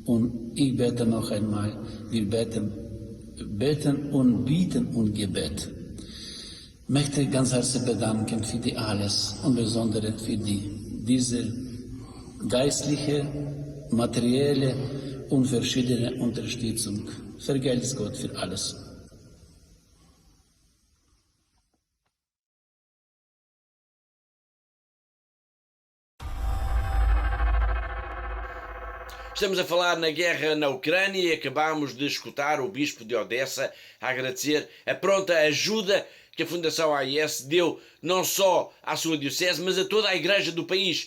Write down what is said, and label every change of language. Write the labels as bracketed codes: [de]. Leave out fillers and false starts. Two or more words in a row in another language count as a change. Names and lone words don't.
[de] Und ich bete noch einmal, wir beten und bieten und Gebet. Ich möchte ganz herzlich bedanken für die alles und besonders für diese geistliche, materielle und verschiedene Unterstützung. Vergelt's Gott für alles. [pt] Estamos a falar na guerra na Ucrânia e acabamos de escutar o Bispo de Odessa a agradecer a pronta ajuda que a Fundação AIS deu não só à sua diocese, mas a toda a igreja do país.